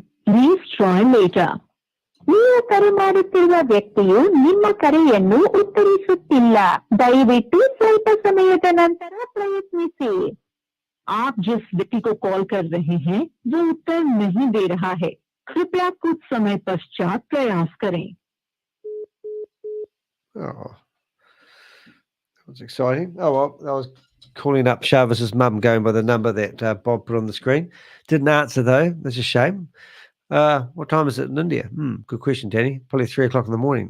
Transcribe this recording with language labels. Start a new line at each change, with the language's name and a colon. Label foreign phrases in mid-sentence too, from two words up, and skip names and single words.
English: Please try later.
Kannada: ನೀವು ಕರೆ ಮಾಡುತ್ತಿರುವ ವ್ಯಕ್ತಿಯು ನಿಮ್ಮ ಕರೆಯನ್ನು ಉತ್ತರಿಸುತ್ತಿಲ್ಲ. ದಯವಿಟ್ಟು ಸ್ವಲ್ಪ ಸಮಯದ ನಂತರ ಪ್ರಯತ್ನಿಸಿ.
Hindi: आप जिस व्यक्ति को कॉल कर रहे हैं वो उत्तर नहीं दे रहा है. कृपया कुछ समय पश्चात प्रयास करें.
English: Oh, that was exciting. Oh, well, I was calling up Shavis's mum going by the number that Bob put on the screen. Didn't answer, though. That's a shame. What time is it in India? Good question, Danny. Probably 3 o'clock in the morning.